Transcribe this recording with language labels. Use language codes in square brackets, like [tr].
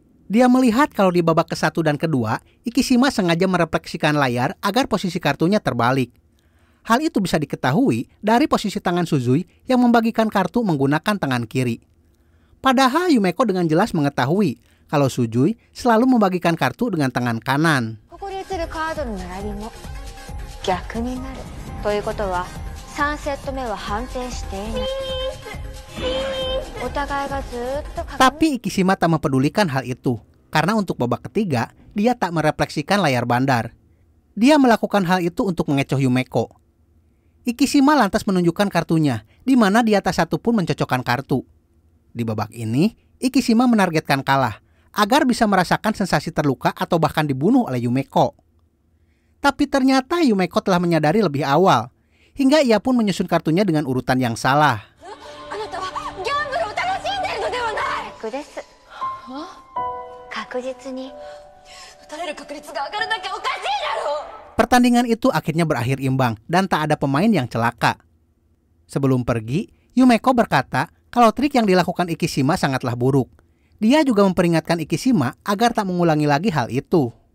[id] Dia melihat kalau di babak ke-1 dan kedua, Ikishima sengaja merefleksikan layar agar posisi kartunya terbalik. Hal itu bisa diketahui dari posisi tangan Suzui yang membagikan kartu menggunakan tangan kiri. Padahal Yumeko dengan jelas mengetahui kalau Suzui selalu membagikan kartu dengan tangan kanan. [ja] ここに映るカードの並びも逆になる。ということは3セット目は反転していない。お互いがずっと [id] Tapi Ikishima tak mempedulikan hal itu, karena untuk babak ketiga, dia tak merefleksikan layar bandar. Dia melakukan hal itu untuk mengecoh Yumeko. Ikishima lantas menunjukkan kartunya, di mana di atas satu pun mencocokkan kartu. Di babak ini, Ikishima menargetkan kalah, agar bisa merasakan sensasi terluka atau bahkan dibunuh oleh Yumeko. Tapi ternyata Yumeko telah menyadari lebih awal, hingga ia pun menyusun kartunya dengan urutan yang salah. [ja] あなたはギャンブルを楽しんでいるのではない。です。確実に打たれる確率が上がらなきゃおかしいだろう。 [id] Pertandingan itu akhirnya berakhir imbang dan tak ada pemain yang celaka. Sebelum pergi, Yumeko berkata kalau trik yang dilakukan Ikishima sangatlah buruk. Dia juga memperingatkan Ikishima agar tak mengulangi lagi hal itu.